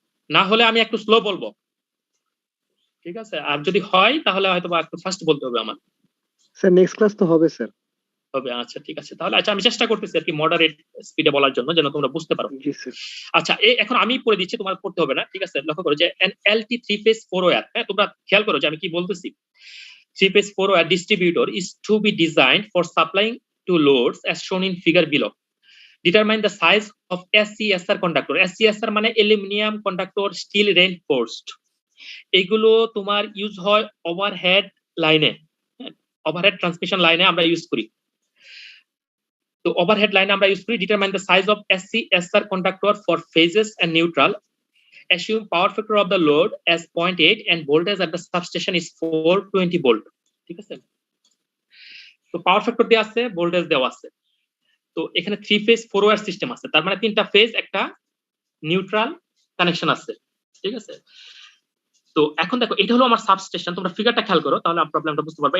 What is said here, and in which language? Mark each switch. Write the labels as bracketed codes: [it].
[bn] না হলে আমি একটু স্লো বলবো, ঠিক আছে, আর যদি হয় তাহলে হয়তো বা একটু ফাস্ট বলতে হবে আমার। স্যার নেক্সট ক্লাস তো হবে স্যার। হবে, আচ্ছা ঠিক আছে, তাহলে আচ্ছা আমি চেষ্টা করতেছি আর কি মডারেট স্পিডে বলার জন্য, যেন তোমরা বুঝতে পারো। জি স্যার। আচ্ছা এখন আমি পড়ে দিচ্ছি, তোমার পড়তে হবে না, ঠিক আছে। লক্ষ্য করো যে [en] an LT 3-phase 4-wire, [bn] হ্যাঁ তোমরা খেয়াল করো যে আমি কি বলতেছি। [en] 3-phase 4-wire distributor is to be designed for supplying to loads as shown in figure below. Determine the size of SCSR conductor. [bn] SCSR মানে অ্যালুমিনিয়াম কন্ডাক্টর স্টিল রেইনফোর্সড। এগুলো তোমার ইউজ হয় ওভারহেড লাইনে, ওভারহেড ট্রান্সমিশন লাইনে আমরা use করি। তো overhead লাইনে আমরা ইউজ করি। [en] Determine the size of SCSR conductor for phases and neutral. Assume power factor of the load as 0.8 and voltage at the substation is 420 volt. [bn] ঠিক আছে, তো পাওয়ার ফ্যাক্টর দেওয়া আছে, ভোল্টেজ দেওয়া আছে। তো এখানে 3-phase 4-wire সিস্টেম আছে, তার মানে 3টা ফেজ একটা নিউট্রাল কানেকশন আছে, ঠিক আছে। তো এখন দেখো এটা হলো আমার সাবস্টেশন, তোমরা ফিগারটা খেয়াল করো তাহলে প্রবলেমটা বুঝতে পারবে।